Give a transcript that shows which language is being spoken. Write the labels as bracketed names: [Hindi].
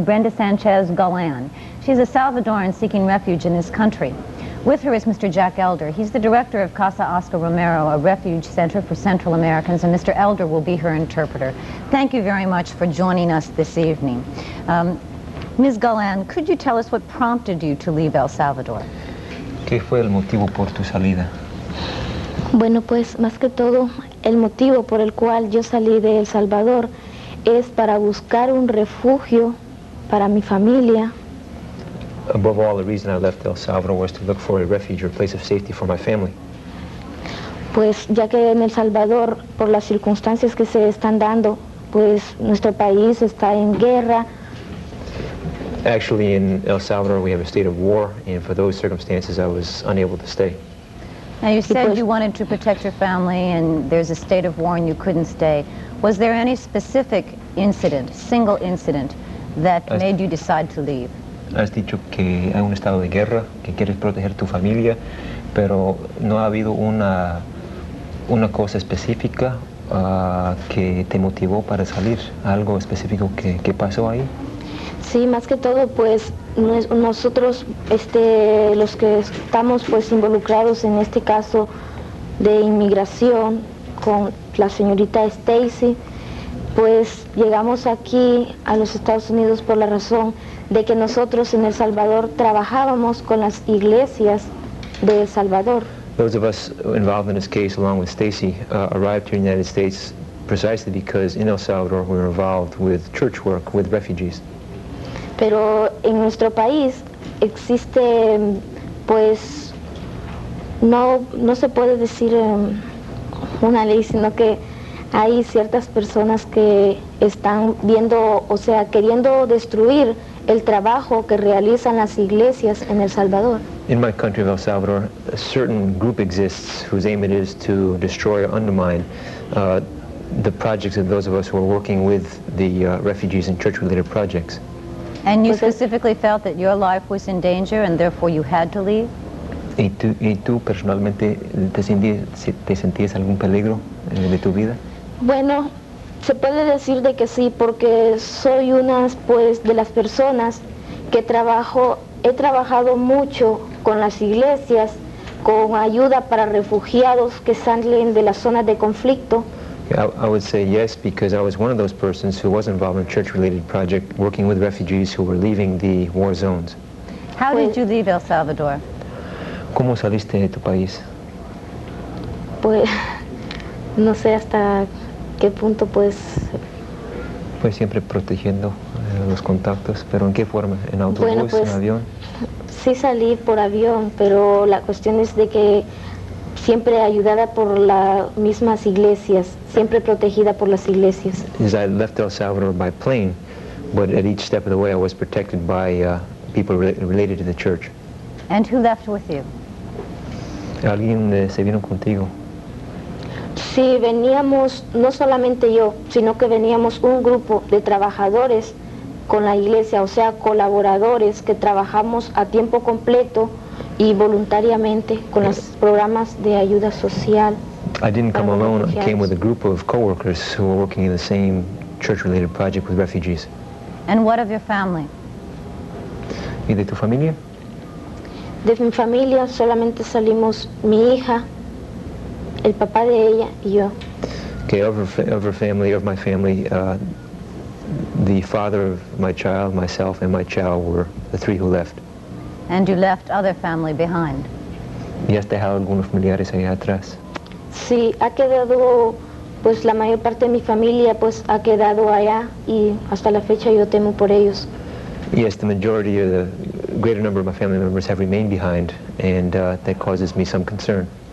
[English] Brenda Sanchez Galan. She's a Salvadoran seeking refuge in this country. With her is Mr. Jack Elder. He's the director of Casa Oscar Romero, a refuge center for Central Americans, and Mr. Elder will be her interpreter. Thank you very much for joining us this evening. Ms. Galan, could you tell us what prompted you to leave El Salvador? [Spanish] ¿Qué fue el motivo por tu salida? Bueno, pues más que todo, el motivo por el cual yo salí de El Salvador es para buscar un refugio para mi familia. [English] Above all, the reason I left El Salvador was to look for a refuge or place of safety for my family. [Spanish] Pues ya que en El Salvador, por las circunstancias que se están dando, pues nuestro país está en guerra. [English] Actually, in El Salvador, we have a state of war, and for those circumstances, I was unable to stay. Now, you said you wanted to protect your family, and there's a state of war and you couldn't stay. Was there any specific incident, single incident, that made you decide to leave? [Spanish] Has dicho que hay un estado de guerra, que quieres proteger tu familia, pero no ha habido una cosa específica que te motivó para salir, algo específico que pasó ahí. Sí, más que todo, pues nosotros, los que estamos pues involucrados en este caso de inmigración con la señorita Stacy, pues llegamos aquí a los Estados Unidos por la razón de que nosotros en El Salvador trabajábamos con las iglesias de El Salvador. [English] Those of us involved in this case, along with Stacy, arrived here in the United States precisely because in El Salvador we were involved with church work with refugees. [Spanish] Pero en nuestro país existe, pues, no se puede decir una ley, sino que hay ciertas personas que están viendo, o sea, queriendo destruir el trabajo que realizan las iglesias en El Salvador. [English] In my country of El Salvador, a certain group exists whose aim it is to destroy or undermine the projects of those of us who are working with the refugees and church-related projects. And you specifically felt that your life was in danger and therefore you had to leave? [Spanish] ¿Y tú personalmente te sentías algún peligro de tu vida? Bueno, se puede decir de que sí, porque soy una pues de las personas que he trabajado mucho con las iglesias, con ayuda para refugiados que salen de las zonas de conflicto. [English] I would say yes, because I was one of those persons who was involved in a church-related project working with refugees who were leaving the war zones. How did you leave El Salvador? [Spanish] ¿Cómo saliste de tu país? Pues no sé hasta qué punto pues... Pues siempre protegiendo los contactos, pero ¿en qué forma? ¿En autobús, bueno, pues, en avión? Sí salí por avión, pero la cuestión es de que siempre ayudada por las mismas iglesias, siempre protegida por las iglesias. [English] As I left El Salvador by plane, but at each step of the way I was protected by people related to the church. And who left with you? [Spanish] ¿Alguien se vino contigo? Sí, veníamos, no solamente yo, sino que veníamos un grupo de trabajadores con la iglesia, o sea, colaboradores que trabajamos a tiempo completo y voluntariamente con los programas de ayuda social. [English] I didn't come alone. I came with a group of co-workers who were working in the same church-related project with refugees. And what of your family? [Spanish] ¿Y de tu familia? De mi familia solamente salimos mi hija, el papá de ella y yo. [English] Okay, of my family, the father of my child, myself, and my child were the three who left. And you left other family behind? [Spanish] ¿Y has dejado algunos familiares allá atrás? Sí, ha quedado, pues la mayor parte de mi familia pues ha quedado allá y hasta la fecha yo temo por ellos. [English] Yes, the majority or the greater number of my family members have remained behind, and that causes me some concern.